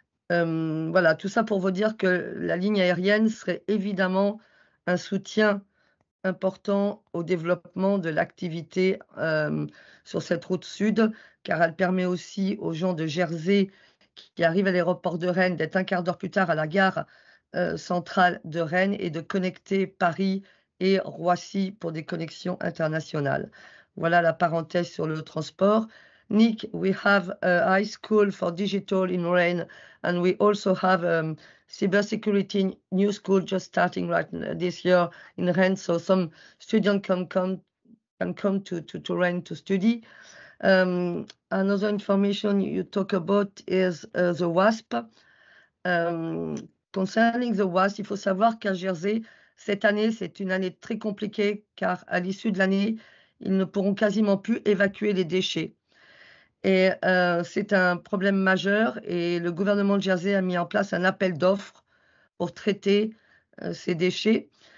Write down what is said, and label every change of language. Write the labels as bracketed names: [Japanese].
[French] Voilà, tout ça pour vous dire que la ligne aérienne serait évidemment un soutien important au développement de l'activité sur cette route sud, car elle permet aussi aux gens de Jersey qui arrivent à l'aéroport de Rennes d'être un quart d'heure plus tard à la gare centrale de Rennes et de connecter Paris et Roissy pour des connexions internationales. Voilà la parenthèse sur le transport. [English] Nick, we have a high school for digital in Rennes, and we also have cybersecurity new school just starting right this year in Rennes. So some students can come to Rennes to study. Another information you talk about is the WASP. Concerning the WASP, [French] il faut savoir qu'à Jersey, cette année, c'est une année très compliquée car à l'issue de l'année, ils ne pourront quasiment plus évacuer les déchets. Et c'est un problème majeur et le gouvernement de Jersey a mis en place un appel d'offres pour traiter ces déchets.